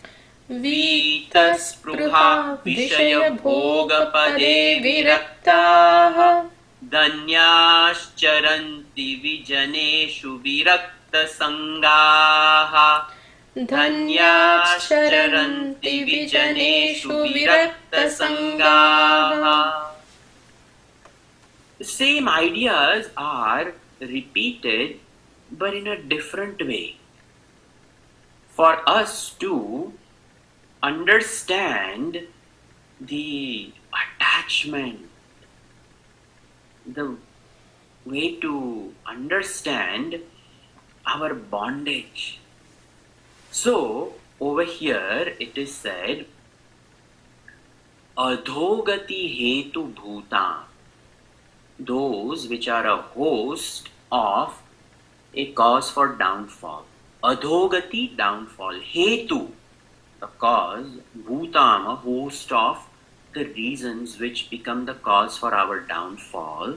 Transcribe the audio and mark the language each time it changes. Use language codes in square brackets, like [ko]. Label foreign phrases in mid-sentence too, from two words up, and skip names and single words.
[sa] वीतस्पृहा विषय भोगपदे विरक्ता. धन्याश्चरन्ति विजनेषु विरक्त सङ्गाः. धन्याश्चरन्ति विजनेषु विरक्त सङ्गाः. [en] The same ideas are repeated but in a different way. For us to understand the attachment, the way to understand our bondage. So, over here it is said, [sa] अधोगति हेतु भूतम्, [en] those which are a host of a cause for downfall. Adhogati, downfall. Hetu, the cause. Bhutam, a host of the reasons which become the cause for our downfall.